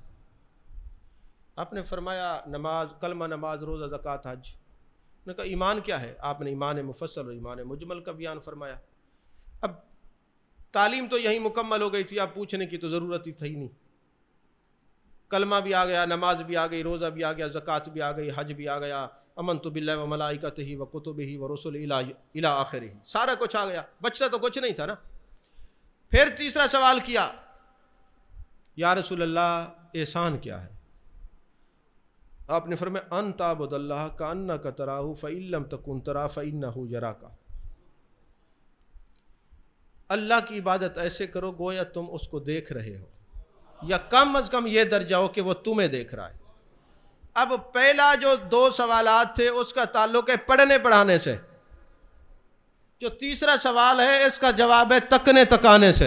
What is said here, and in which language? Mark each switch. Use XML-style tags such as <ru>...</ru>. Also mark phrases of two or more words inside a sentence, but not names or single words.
<hi>आपने फरमाया नमाज, कलमा, नमाज, रोज़ा, ज़कात, हज। उन्होंने कहा ईमान क्या है, आपने ईमान मुफस्सल और ईमान मुजमल का बयान फरमाया। अब तालीम तो यही मुकम्मल हो गई थी, आप पूछने की तो ज़रूरत ही थी नहीं। कलमा भी आ गया, नमाज भी आ गई, रोज़ा भी आ गया, ज़कात भी आ गई, हज भी आ गया,</hi> <ar>آمنت بالله وملائكته وكتبه ورسله إلى آخره,</ar> <hi>सारा कुछ आ गया, बचता तो कुछ नहीं था ना। फिर तीसरा सवाल किया,</hi> <ar>يا رسول الله</ar> <hi>एहसान क्या है। आपने फरमाया</hi> <ar>أن تعبد الله كأنك تراه فإن لم تكن ترا فإنه يراك.</ar> <hi>अल्लाह की इबादत ऐसे करो गोया तुम उसको देख रहे हो, या कम अज़ कम ये दर्जा हो कि वो तुम्हें देख रहा है। अब पहला जो दो सवालात थे उसका ताल्लुक है पढ़ने पढ़ाने से, जो तीसरा सवाल है इसका जवाब है तकने तकाने से।</hi>